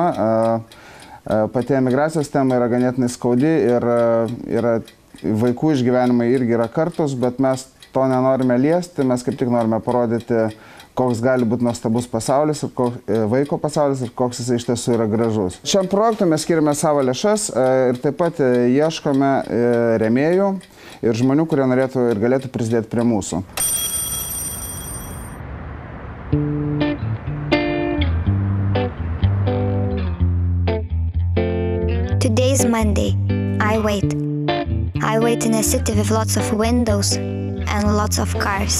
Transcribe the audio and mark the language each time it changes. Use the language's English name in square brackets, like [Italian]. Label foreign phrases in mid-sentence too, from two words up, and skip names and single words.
[Lithuanian] Pati emigracijos tema yra ganėtinai skaudi ir vaikų išgyvenimai irgi yra kartus, bet mes to nenorime liesti, mes kaip tik norime parodyti, koks gali būti nuostabus pasaulis, vaiko pasaulis ir koks jis iš tiesų yra gražus. Šiam projektui mes skiriame savo lėšas ir taip pat ieškome rėmėjų ir žmonių, kurie norėtų ir galėtų prisidėti prie mūsų. [English] Today's Monday. I wait. I wait in a city with lots of windows and lots of cars.